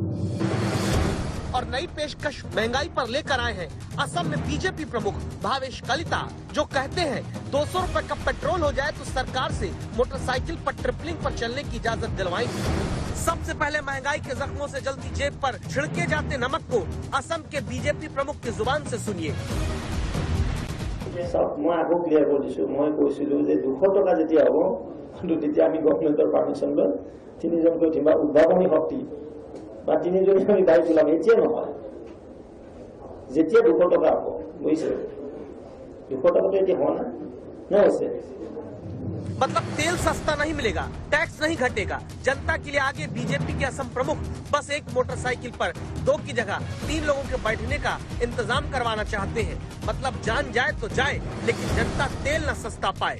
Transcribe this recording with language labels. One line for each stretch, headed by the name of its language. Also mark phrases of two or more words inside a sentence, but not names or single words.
Hindi: और नई पेशकश महंगाई पर लेकर आए हैं असम में बीजेपी प्रमुख भावेश कलिता, जो कहते हैं 200 रुपए का पेट्रोल हो जाए तो सरकार से मोटरसाइकिल पर ट्रिपलिंग पर चलने की इजाजत दिलवाएंगे। सबसे पहले महंगाई के जख्मों से जलती जेब पर छिड़के जाते नमक को असम के बीजेपी प्रमुख की जुबान से सुनिए।
Assamese: মই আকৌ ক্লিয়াৰ কৰি দিছো, মই কৈছিলো যে 200 টকা যেতিয়া হ'ব কিন্তু তেতিয়া আমি
English: government permission
Assamese: লৈ তিনিজনকৈ কিবা উদ্ভাৱনী শক্তি বা তিনিজনী আমি বাইক ওলাম, এতিয়া নহয়, যেতিয়া 200 টকা হ'ব, বুজিছে? 200 টকা तो এতিয়া হোৱা নাই হৈছে।
Hindi: मतलब तेल सस्ता नहीं मिलेगा, टैक्स नहीं घटेगा। जनता के लिए आगे बीजेपी के असम प्रमुख बस एक मोटरसाइकिल पर 2 की जगह 3 लोगों के बैठने का इंतजाम करवाना चाहते हैं। मतलब जान जाए तो जाए, लेकिन जनता तेल न सस्ता पाए।